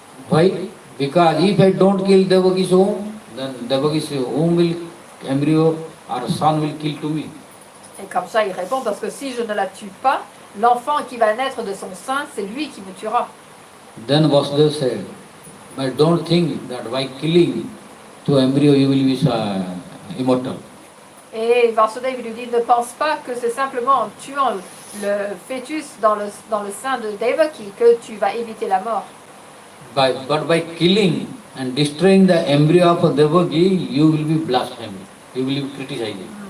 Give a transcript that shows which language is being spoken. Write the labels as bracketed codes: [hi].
[en] Why? Because if I don't kill Devaki's womb, then Devaki's womb will, embryo or son will kill to me. [fr] Et comme ça, il répond, parce que si je ne la tue pas, l'enfant qui va naître de son sein, c'est lui qui me tuera. [en] Then Vasudeva said, but don't think that by killing to embryo you will be immortal. [fr] Et Vasudeva lui dit, ne pense pas que c'est simplement en tuant le fœtus dans le sein de Devaki que tu vas éviter la mort. [en] But by killing and destroying the embryo of Devaki, you will be blaspheming. You will be criticizing.